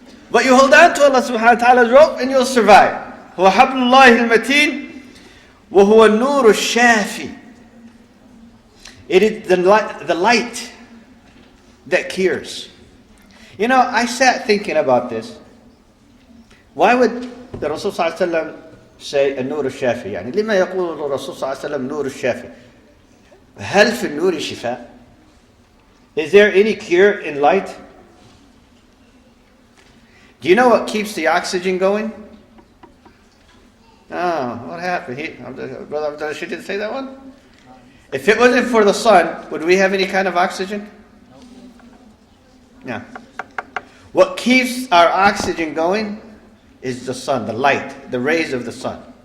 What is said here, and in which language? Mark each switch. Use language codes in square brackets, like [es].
[en] But you hold on to Allah subhanahu wa ta'ala's rope and you'll survive. [ar] هُوَ حَبْلُ اللَّهِ الْمَتِينَ وَهُوَ النُّورُ الشَّافِي. [en] It is the light that cures. You know, I sat thinking about this. Why would the Rasul sallallahu alaihi wasallam say [ar] النور الشافي؟ يعني لما يقول الرسول صلى الله عليه وسلم نور الشافي؟ هل في النور شفاء؟ [en] Is there any cure in light? Do you know what keeps the oxygen going? Oh, what happened? Brother, she didn't say that one? If it wasn't for the sun, would we have any kind of oxygen? No. What keeps our oxygen going is the sun, the light, the rays of the sun.